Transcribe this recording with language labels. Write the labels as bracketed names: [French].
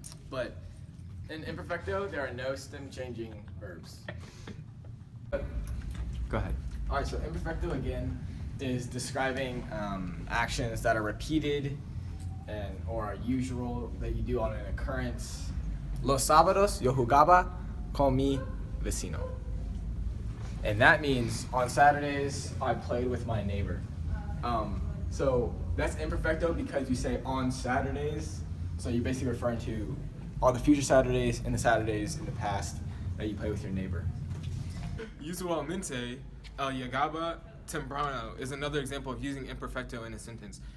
[English] But in imperfecto, there are no stem changing verbs. Go ahead. All right, so imperfecto again is describing actions that are repeated or are usual that you do on an occurrence. [Spanish] Los sábados yo jugaba con mi vecino. [English] And that means on Saturdays I played with my neighbor. So that's imperfecto because you say on Saturdays. So you're basically referring to all the future Saturdays and the Saturdays in the past that you play with your neighbor. [Spanish] Usualmente, el llegaba temprano [English] is another example of using imperfecto in a sentence.